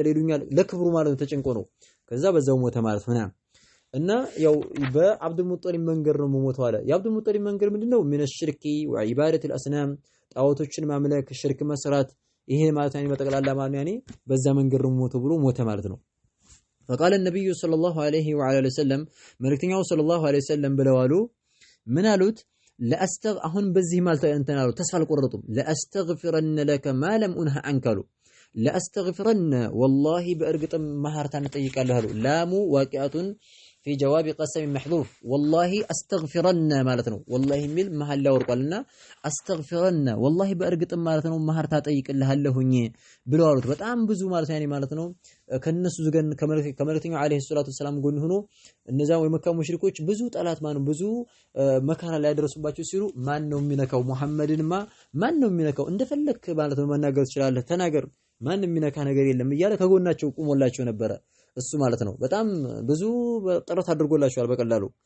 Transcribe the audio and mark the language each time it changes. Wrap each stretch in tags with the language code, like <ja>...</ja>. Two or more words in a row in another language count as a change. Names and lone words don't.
<am>ይሉኛል ለክብሩ ማለት ነው ተጨንቆ ነው ከዛ በዛው ሞተ ማለት ነው እና ያው በአብዱል ሙጠሊብ መንገድ ነው ሞተው አለ የአብዱል ሙጠሊብ መንገድ ምንድነው ምን</am> <ar>شرك وعبادة الاسنام</ar> <am>ጣዖቶችን ማምለክ ሽርክ መስራት ይሄ ማለት ያኔ በጠቅላላ ማለት ያኔ በዛ መንገድ ነው ሞተው ብሎ ሞተ ማለት ነው</am> <ar>فقال النبي صلى الله عليه وعلى وسلم</ar> <am>መልእክተኛው</am> <ar>صلى الله عليه وسلم</ar> <am>ብለዋሉ ምን አሉት አሁን በዚህ ማለት እንተን አሉ ተስፋ አልቆረጡም</am> <ar>لأستغفرن لك ما لم انه عنك ለአስተግፊረን والله</ar> <am>በእርግጥም ማህርታን ጠይቃለሁ አሉ</am> <ar>اللام واقعة في جواب قسم محذوف والله استغفرن معناتنو والله</ar> <am>የሚል መሐላ ወርቋልና</am> <ar>استغفرن والله</ar> <am>በእርግጥም ማለት ነው ማህርታ ጠይቅልሃለሁኝ ብለው አሉት በጣም ብዙ ማለት ያኔ ማለት ነው ከነሱ ዘገን ከመልእክተኛው</am> <ar>عليه الصلاة السلام</ar> <am>ጎን ሆኖ እነዛ የመካ ሙሽሪኮች ብዙ ጠላት ማኑ ብዙ መካራ ላይ ያደረሱባቸው ሲሉ ማን ነው የሚነካው መሐመድንማ ማን ነው የሚነካው እንደፈለክ ማለት ነው መናገር ትችላለህ ተናገር ማን የሚነካ ነገር የለም እያለ ከጎናቸው ቆሞላቸው ነበረ እሱ ማለት ነው በጣም ብዙ ጥረት አድርጎላቸዋል በቀላሉ</am>